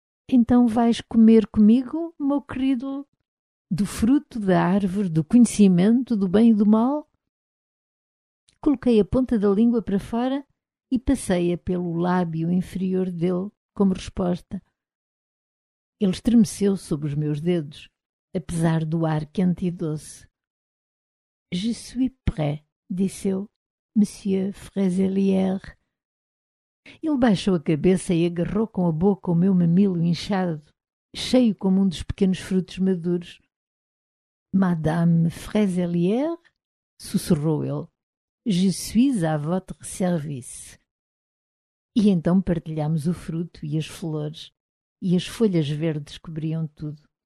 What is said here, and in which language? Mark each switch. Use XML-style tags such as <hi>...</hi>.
<pt>Então vais comer comigo, meu querido, do fruto da árvore, do conhecimento, do bem e do mal? Coloquei a ponta da língua para fora e passei-a pelo lábio inferior dele como resposta. Ele estremeceu sob os meus dedos, apesar do ar quente e doce.</pt> <fr>Je suis prêt,</fr> <pt>disse eu,</pt> <fr>Monsieur Fraiselière.</fr> <pt>Ele baixou a cabeça e agarrou com a boca o meu mamilo inchado, cheio como um dos pequenos frutos maduros.</pt> <fr>Madame Fraiselière,</fr> <pt>sussurrou ele,</pt> <fr>je suis à votre service.</fr> <pt>E então partilhámos o fruto e as flores, e as folhas verdes cobriam tudo.</pt>